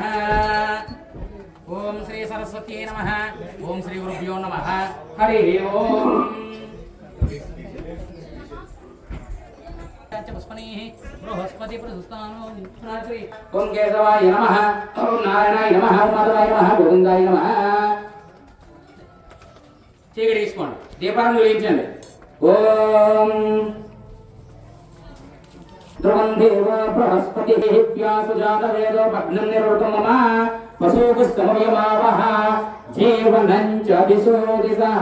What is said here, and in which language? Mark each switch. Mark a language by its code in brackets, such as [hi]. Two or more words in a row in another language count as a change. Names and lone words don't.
[sa] ओम श्री सरस्वती नमः. ओम श्री गुरुभ्यो नमः. हरि ओम. बृहस्पति प्रसुस्तानो ओम केशवाय नमः. ओम नारायणाय नमः. ओम माधवाय नमः. गोविंदाय नमः. [te] చీకటి తీసుకోండి, దీపాలను వెలిగించండి. [sa] ఓం ధ్రువం దేవ బృహస్పతి వ్యాసుజాతవేదో భగ్నం నిరుతం మమ వసూకుస్తమయమావహ జీవనం చ దిశో దిశః.